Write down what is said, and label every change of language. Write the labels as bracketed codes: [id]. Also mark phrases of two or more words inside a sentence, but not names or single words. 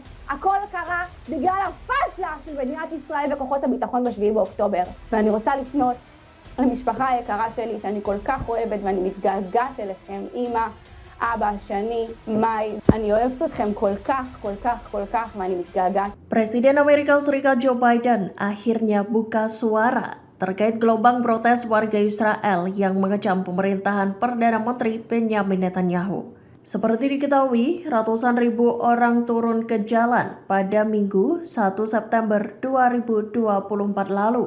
[he] הכל קרה בגלל הפשלה של מדינת ישראל וכוחות הביטחון ב7 באוקטובר. ואני רוצה לפנות למשפחה היקרה שלי, שאני כל כך אוהבת ואני מתגעגעת אליכם, אמא, אבא, שני, מאי, אני אוהבת אתכם כל כך, כל כך, כל כך, ואני מתגעגעת. [id] Presiden Amerika Serikat Joe Biden akhirnya buka suara terkait gelombang protes warga Israel yang mengecam pemerintahan Perdana Menteri Benjamin Netanyahu. Seperti diketahui, ratusan ribu orang turun ke jalan pada Minggu 1 September 2024 lalu.